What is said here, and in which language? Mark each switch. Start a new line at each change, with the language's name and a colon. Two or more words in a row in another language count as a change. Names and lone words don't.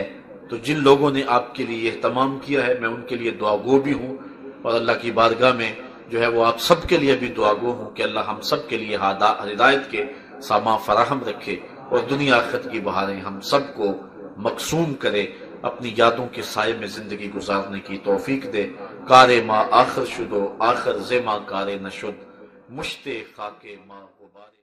Urdu: تو جن لوگوں نے آپ کے لیے اہتمام کیا ہے میں ان کے لیے دعا گو بھی ہوں، اور اللہ کی بارگاہ میں جو ہے وہ آپ سب کے لیے بھی دعا گو ہوں کہ اللہ ہم سب کے لیے ہدایت کے سامان فراہم رکھے، اور دنیا آخرت کی بہاریں ہم سب کو مقسوم کرے، اپنی یادوں کے سائے میں زندگی گزارنے کی توفیق دے۔
Persian: کار ما آخر شدو آخر زما کار نشد، مشتے خاک ما غبار